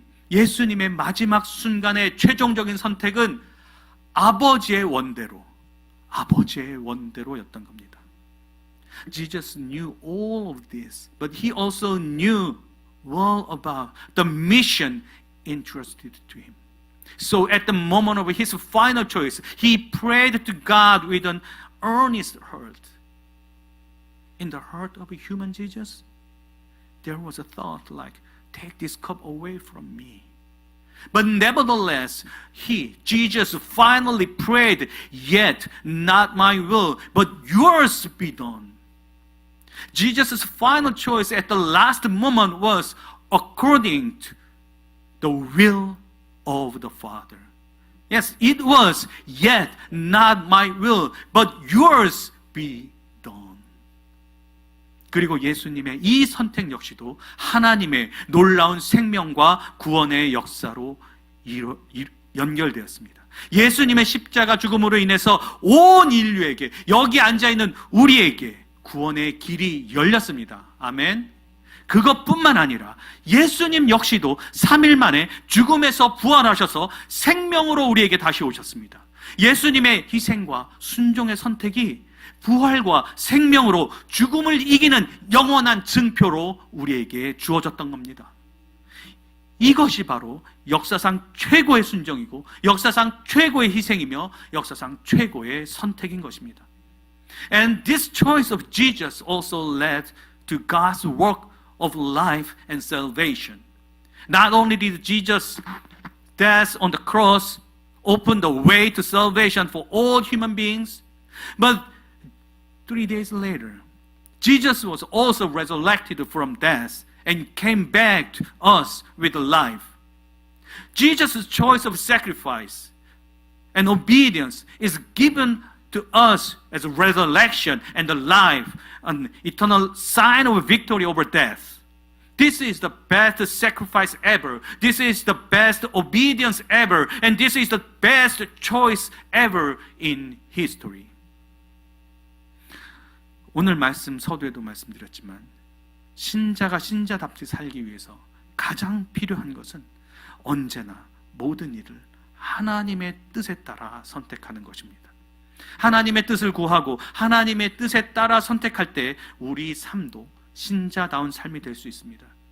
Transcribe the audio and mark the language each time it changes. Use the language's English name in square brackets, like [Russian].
[Korean] 예수님의 마지막 순간의 최종적인 선택은 아버지의 원대로였던 겁니다. [English] Jesus knew all of this, but he also knew well about the mission entrusted to him. So at the moment of his final choice, he prayed to God with an earnest heart. In the heart of a human Jesus, there was a thought like, take this cup away from me. But nevertheless, Jesus finally prayed, yet not my will, but yours be done. Jesus' final choice at the last moment was according to the will of the Father. Yes, it was, yet not my will, but yours be done. [Korean] 그리고 예수님의 이 선택 역시도 하나님의 놀라운 생명과 구원의 역사로 연결되었습니다. 예수님의 십자가 죽음으로 인해서 온 인류에게, 여기 앉아있는 우리에게 구원의 길이 열렸습니다. 아멘. 그것뿐만 아니라 예수님 역시도 3일 만에 죽음에서 부활하셔서 생명으로 우리에게 다시 오셨습니다. 예수님의 희생과 순종의 선택이 부활과 생명으로 죽음을 이기는 영원한 증표로 우리에게 주어졌던 겁니다. 이것이 바로 역사상 최고의 순종이고 역사상 최고의 희생이며 역사상 최고의 선택인 것입니다. [English] And this choice of Jesus also led to God's work of life and salvation. Not only did Jesus' death on the cross open the way to salvation for all human beings, but 3 days later, Jesus was also resurrected from death and came back to us with life. Jesus' choice of sacrifice and obedience is given to us as a resurrection and a life, an eternal sign of victory over death. This is the best sacrifice ever. This is the best obedience ever. And this is the best choice ever in history. [Korean] 오늘 말씀 서두에도 말씀드렸지만 신자가 신자답게 살기 위해서 가장 필요한 것은 언제나 모든 일을 하나님의 뜻에 따라 선택하는 것입니다. 하나님의 뜻을 구하고 하나님의 뜻에 따라 선택할 때 우리 삶도 신자다운 삶이 될 수 있습니다.